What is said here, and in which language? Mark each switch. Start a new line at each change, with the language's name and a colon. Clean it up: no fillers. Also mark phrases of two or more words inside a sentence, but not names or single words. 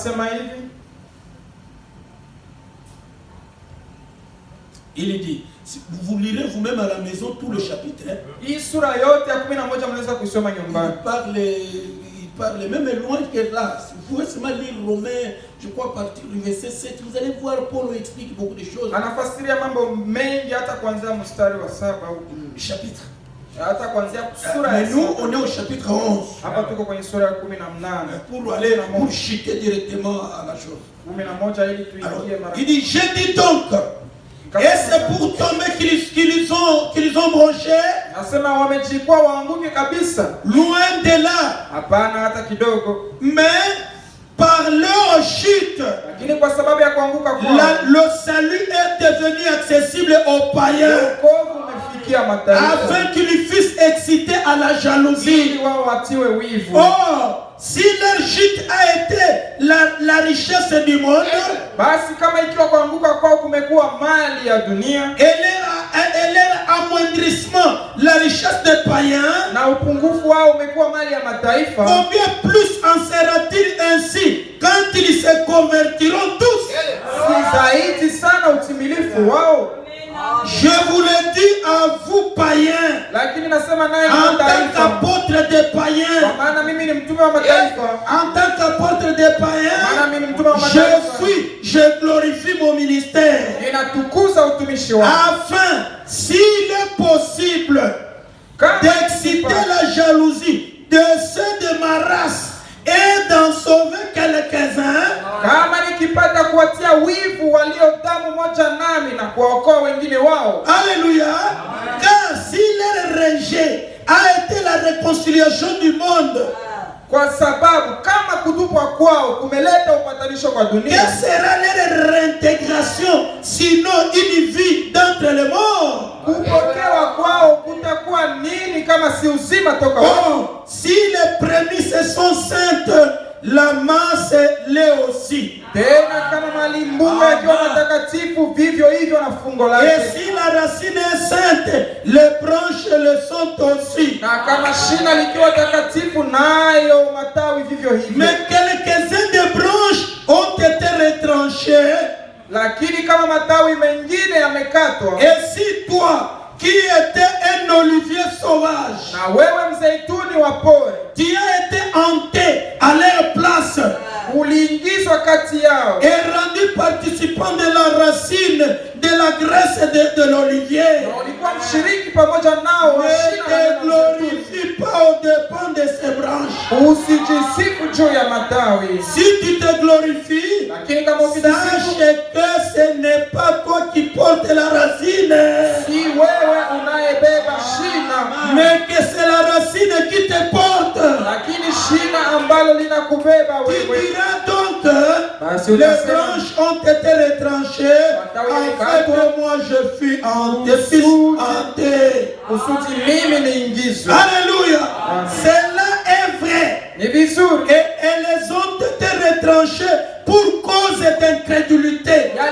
Swahili: anasema hivi.
French: Il dit, vous lirez vous-même à la maison tout le chapitre.
Swahili: Hii sura yote ya 11 mnaweza kusoma nyumbani.
French: Il parle même loin que là. Vous pouvez seulement lire Romains, je crois, à partir du verset 7. Vous allez voir, Paul explique beaucoup de choses.
Swahili: Anafasiria mambo mengi hata kuanzia mstari wa 7 au
French: chapitre.
Swahili: Hata kuanzia sura
French: Mais nous, on est au chapitre 11.
Swahili: Hapa tuko kwenye sura ya 18.
French: Pour chuter directement à la chose.
Swahili: 11 ili tuingie mara.
French: Il dit, je dis donc, et c'est pour tomber qu'ils ont bronché.
Swahili: Nasema wamechikwa waanguke kabisa.
French: Loin de là.
Swahili: Hapana hata kidogo.
French: Mais par leur chute,
Swahili: lakini kwa sababu ya kuanguka kwao,
French: le salut est devenu accessible aux païens.
Swahili: Wokovu umefikia mataifa.
French: Afin qu'ils fussent excités à la jalousie.
Swahili: Ili wao watiwe wivu.
French: Or, si leur chute a été la richesse du monde,
Swahili: basi kama ikiwa kuanguka kwao kumekuwa mali ya dunia,
French: et leur amoindrissement la richesse des païens,
Swahili: na upungufu wao umekuwa mali ya mataifa,
French: combien plus en sera-t-il ainsi quand ils se convertiront tous?
Swahili: Si zaidi sana utimilifu wao.
French: Je vous le dis à vous païens, en tant qu'apôtre des païens, en tant qu'apôtre des païens, je glorifie mon ministère, afin, s'il est possible, d'exciter la jalousie de ceux de ma race et d'en sauver quelques-uns.
Swahili: Kama nikipata kuwatia wivu walio damu moja nami na kuwaokoa wengine wao.
French: Alléluia. Car si leur rejet a été la réconciliation du monde,
Swahili: kwa sababu kama kutupwa kwao kumeleta upatanisho kwa dunia,
French: quelle sera leur réintégration sinon une vie d'entre les morts?
Swahili: Kupokewa kwao kutakuwa nini kama si uzima toka wao?
French: Si les prémices sont saintes, la masse l'est aussi.
Swahili: Tena kama malimbunga yakiwa matakatifu, vivyo hivyo na fungo lake.
French: Et si la racine est sainte, les branches le sont aussi.
Swahili: Na kama shina likiwa takatifu, nayo matawi vivyo hivyo.
French: Mais quelques-uns des branches ont été retranchées.
Swahili: Lakini kama matawi mengine yamekatwa.
French: Et si toi qui était un olivier sauvage,
Swahili: na wewe mzeituni wa pori,
French: tu as été hanté à leur place,
Swahili: uliingizwa kati yao,
French: et rendu participant de la racine de la graisse de l'olivier,
Swahili: na ulikuwa mshiriki pamoja nao.
French: Ne te glorifie pas au dépens de ces branches.
Swahili: Usijisifu juu ya matawi.
French: Si tu te glorifies,
Swahili: lakini kama
French: sache que ce n'est pas toi qui portes la racine,
Swahili: si wewe unayebeba shina,
French: mais que c'est la racine qui te porte.
Swahili: Lakini shina ambalo linakubeba wewe.
French: Tu diras donc, les branches ont été retranchées, afin que moi je fus hanté. Alléluia. Cela est vrai. Et elles ont été retranchées pour cause d'incrédulité.